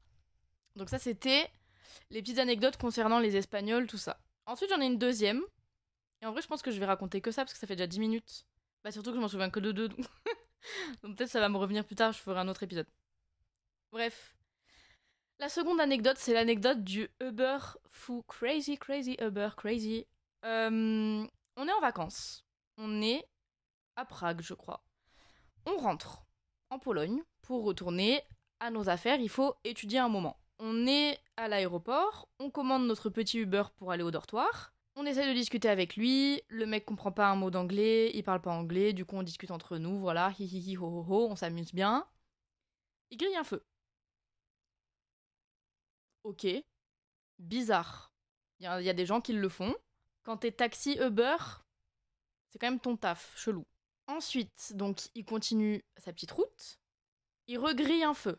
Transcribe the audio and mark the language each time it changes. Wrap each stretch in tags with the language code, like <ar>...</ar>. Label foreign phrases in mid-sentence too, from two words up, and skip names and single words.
<fr>Donc ça, c'était les petites anecdotes concernant les Espagnols, tout ça. Ensuite, j'en ai une deuxième. Et en vrai, je pense que je vais raconter que ça, parce que ça fait déjà 10 minutes. Bah surtout que je m'en souviens que de deux, donc... donc peut-être ça va me revenir plus tard, je ferai un autre épisode. Bref. La seconde anecdote, c'est l'anecdote du Uber fou.</fr> <en>Crazy, crazy, Uber, crazy.</en> <fr>On est en vacances. On est à Prague, je crois. On rentre en Pologne pour retourner à nos affaires. Il faut étudier un moment. On est à l'aéroport, on commande notre petit Uber pour aller au dortoir. On essaie de discuter avec lui, le mec comprend pas un mot d'anglais, il parle pas anglais, du coup on discute entre nous, voilà, hi hi hi ho ho ho, on s'amuse bien. Il grille un feu. Ok, bizarre. Il y a des gens qui le font. Quand t'es taxi Uber, c'est quand même ton taf, chelou. Ensuite, donc il continue sa petite route, il regrille un feu.</fr>